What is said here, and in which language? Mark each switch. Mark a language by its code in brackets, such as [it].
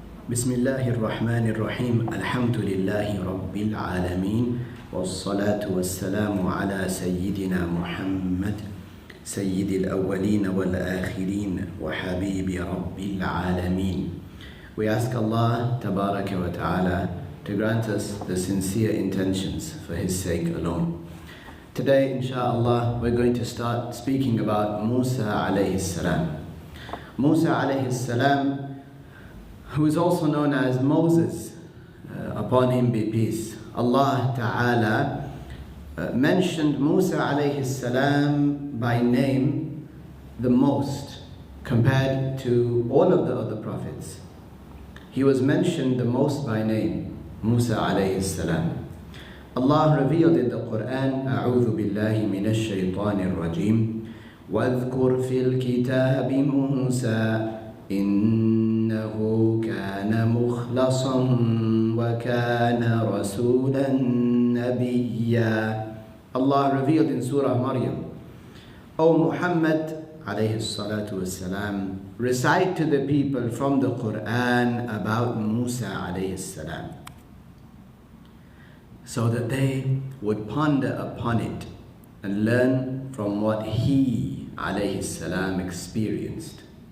[ar] بسم الله الرحمن الرحيم الحمد لله رب العالمين والصلاة والسلام على سيدنا محمد سيد الأولين والآخرين وحبيب رب العالمين. [en] We ask Allah Tabaraka wa Ta'ala to grant us the sincere intentions for His sake alone. Today, inshallah, we're going to start speaking about Musa alayhi salam. Musa alayhi salam, who is also known as Moses, upon him be peace. Allah Ta'ala mentioned Musa alayhi salam by name the most compared to all of the other prophets. He was mentioned the most by name, Musa alayhi salam. Allah revealed in the Quran, [ar] أعوذ بالله من الشيطان الرجيم واذكر في الكتاب موسى إنه كان مخلصا وكان رسولا نبيا. [en] Allah revealed in Surah Maryam, O Muhammad alayhi salatu wassalam, recite to the people from the Quran about Musa alayhi salam, so that they would ponder upon it and learn from what he alayhi salam experienced.